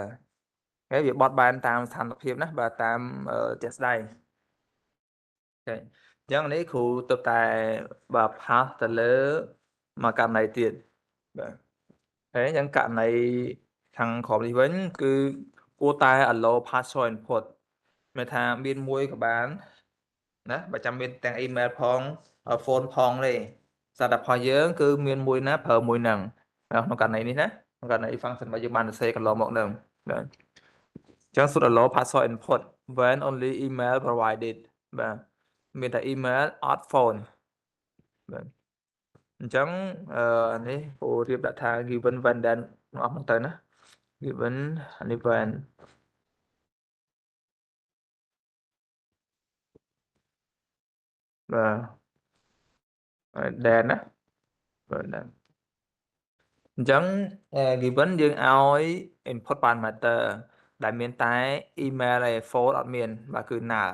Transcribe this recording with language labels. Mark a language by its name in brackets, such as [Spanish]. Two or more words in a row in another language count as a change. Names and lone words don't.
[Khmer] ហើយវាបត់បែនតាមស្ថានភាពណា បាទតាមជាក់ស្ដែង អូខេ អញ្ចឹងនេះគ្រូទើបតែបាទ pass ទៅលើមួយករណីទៀត បាទហើយអញ្ចឹងករណីខាងក្រោមនេះវិញគឺគួរតែ [English] allow partial input [Khmer] មានថាមានមួយក៏បាន ណាបើចាំមានទាំង email ផង phone ផងទេសារតែរបស់យើងគឺមានមួយណាប្រើមួយហ្នឹងក្នុងករណីនេះណាក្នុងករណី function របស់យើងបានសរសេរកន្លងមកហ្នឹងបាទអញ្ចឹង [English] should allow partial input when only email provided [Khmer] បាទមានតែ email អត់ phone បាទអញ្ចឹងនេះគ្រូរៀបដាក់ថា [English] given when then [Khmer] ទាំងអស់ហ្នឹងទៅណា given នេះ when បាទ then ណាបាទ then អញ្ចឹង given យើងឲ្យ [English] input parameter [Khmer] ដែលមានតែ email ឯ phone អត់មានបាទគឺ null